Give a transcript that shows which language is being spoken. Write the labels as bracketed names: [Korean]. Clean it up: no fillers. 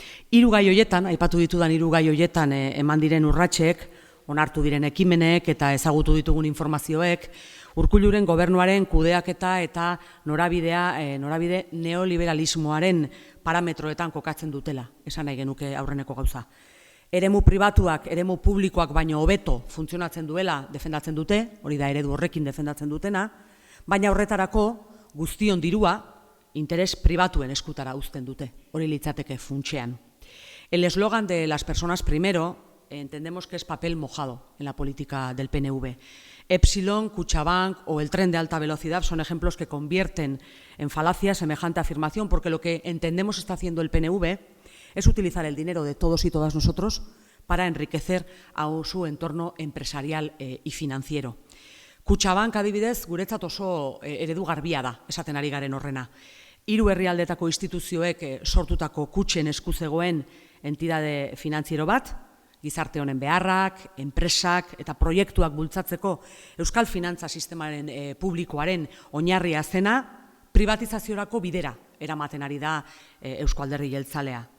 [Basque] Hiru gai hoietan, aipatu ditudan hiru gai hoietan eman diren urratsek, onartu diren ekimenek eta ezagutu ditugun informazioek, Urkulluren gobernuaren kudeaketa eta norabide neoliberalismoaren parametroetan kokatzen dutela, esan nahi genuke aurreneko gauza. Eremu pribatuak, eremu publikoak baino hobeto funtzionatzen duela defendatzen dute, hori da eredu horrekin defendatzen dutena, baina horretarako guztion dirua interes pribatuen eskutara uzten dute, hori litzateke funtsean. [Spanish] El eslogan de las personas primero entendemos que es papel mojado en la política del PNV. Epsilon, Kutxabank o el tren de alta velocidad son ejemplos que convierten en falacia semejante afirmación, porque lo que entendemos está haciendo el PNV es utilizar el dinero de todos y todas nosotros para enriquecer a su entorno empresarial y financiero. [Basque] Kutxabank adibidez guretzat oso eredu garbia da, esaten ari garen horrena. Hiru herrialdetako instituzioek sortutako kutxen esku zegoen entidade finantziero bat, gizarte honen beharrak, enpresak eta proiektuak bultzatzeko euskal finantza sistemaren publikoaren oinarria zena, privatizaziorako bidera eramaten ari da Eusko Alderdi Jeltzalea.